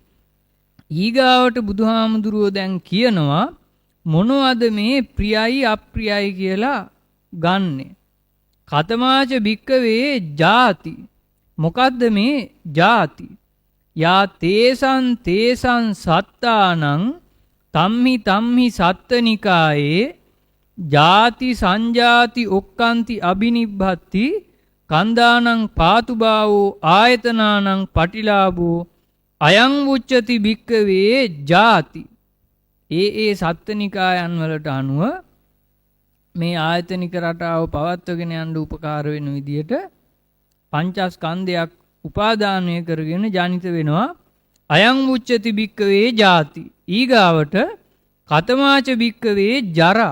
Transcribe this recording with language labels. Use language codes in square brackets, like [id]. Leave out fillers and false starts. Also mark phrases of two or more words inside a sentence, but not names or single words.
[si] ඊගාවට බුදුහාමුදුරුවෝ දැන් කියනවා මොනවද මේ ප්‍රියයි අප්‍රියයි කියලා ගන්නෙ. [pi] කතමාච භික්කවේ ජාති. [si] මොකද්ද මේ ජාති? [pi] යා තේසං සත්තානං තම්හි සත්තනිකායේ ජාති සංජාති ඔක්කන්ති අබිනිබ්බති කන්දානං පාතුභාවෝ ආයතනානං පටිලාභෝ අයං උච්චති භික්කවේ ජාති. [si] ඒ සත්තනිකායන් වලට අනුව මේ ආයතනික රටාව පවත්වගෙන යන්න උපකාර වෙන විදියට පංචස්කන්ධයක් උපාදානය කරගෙන ජනිත වෙනවා. [pi] අයං උච්චති භික්කවේ ජාති. ඊගාවට කතමාච භික්කවේ ජරා.